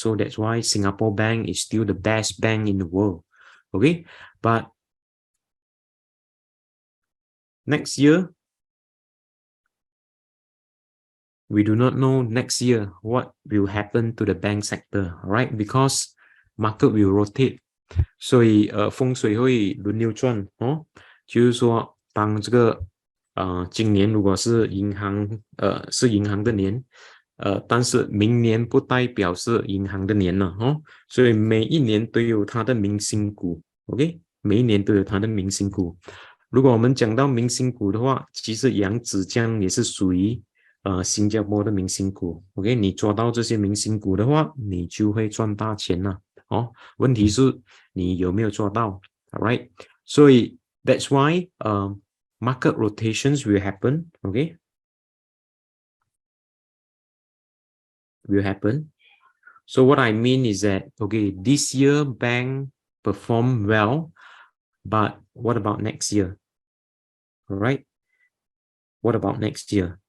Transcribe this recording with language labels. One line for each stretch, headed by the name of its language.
English: So that's why Singapore bank is still the best bank in the world. Okay, but next year, we do not know next year what will happen to the bank sector, all right? Because market will rotate.
Chinese: 所以风水会轮流转哦，就是说当这个今年如果是银行的年，但是明年不代表是银行的年了哦，所以每一年都有它的明星股 ，
English: OK，
Chinese: 每一年都有它的明星股。如果我们讲到明星股的话，其实扬子江也是属于新加坡的明星股 ，
English: OK，
Chinese: 你抓到这些明星股的话，你就会赚大钱了。哦，问题是你有没有做到
English: ？All right，
Chinese: 所以
English: that's why market rotations will happen. Okay, will happen. So what I mean is that this year bank perform well, but what about next year? all right? What about next year?